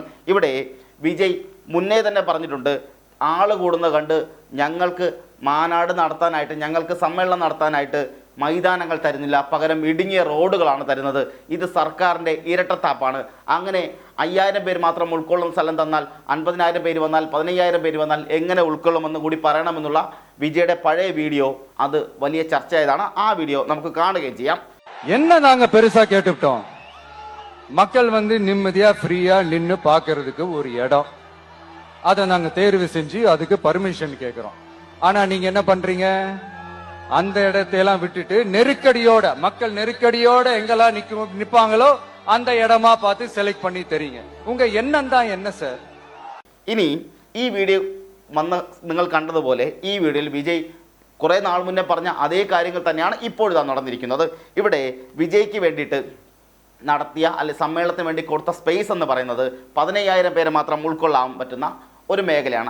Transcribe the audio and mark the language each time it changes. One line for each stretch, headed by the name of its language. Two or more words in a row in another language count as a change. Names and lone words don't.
Malayalam: ഇവിടെ വിജയ് മുന്നേ തന്നെ പറഞ്ഞിട്ടുണ്ട്, ആൾ കൂടുന്നത് കണ്ട് ഞങ്ങൾക്ക് മാനാട് നടത്താനായിട്ട്, ഞങ്ങൾക്ക് സമ്മേളനം നടത്താനായിട്ട് മൈതാനങ്ങൾ തരുന്നില്ല, പകരം ഇടുങ്ങിയ റോഡുകളാണ് തരുന്നത്. ഇത് സർക്കാരിൻ്റെ ഇരട്ടത്താപ്പാണ്. അങ്ങനെ 5000 പേര് മാത്രം ഉൾക്കൊള്ളുന്ന സ്ഥലം തന്നാൽ 50,000 പേര് വന്നാൽ 15,000 പേര് വന്നാൽ എങ്ങനെ ഉൾക്കൊള്ളുമെന്ന് കൂടി പറയണമെന്നുള്ള വിജയുടെ പഴയ വീഡിയോ അത് വലിയ ചർച്ചയായതാണ്. ആ വീഡിയോ നമുക്ക് കാണുകയും ചെയ്യാം.
Tamil: என்ன நாங்க பெருசா கேட்டுட்டோம், மக்கள் நிம்மதியா ஃப்ரீயா நின்னு பாக்குறதுக்கு ஒரு இடம், அதை நாங்க தேர்வு செஞ்சு அதுக்கு பர்மிஷன் கேக்குறோம். ஆனா நீங்க என்ன பண்றீங்க, அந்த இடத்தையெல்லாம் விட்டுட்டு நெருக்கடியோட, மக்கள் நெருக்கடியோட எங்கெல்லாம் நிப்பாங்களோ அந்த இடமா பார்த்து செலக்ட் பண்ணி தரீங்க. உங்க எண்ணம் தான் என்ன சார்?
Malayalam: ഇനി ഈ വീഡിയോ നിങ്ങൾ കണ്ടതുപോലെ ഈ വീഡിയോയിൽ വിജയ് കുറേ നാൾ മുന്നേ പറഞ്ഞ അതേ കാര്യങ്ങൾ തന്നെയാണ് ഇപ്പോഴിതാ നടന്നിരിക്കുന്നത്. ഇവിടെ വിജയ്ക്ക് വേണ്ടിയിട്ട് നടത്തിയ സമ്മേളനത്തിന് വേണ്ടി കൊടുത്ത സ്പേസ് എന്ന് പറയുന്നത് 15,000 പേരെ മാത്രം ഉൾക്കൊള്ളാൻ പറ്റുന്ന ഒരു മേഖലയാണ്.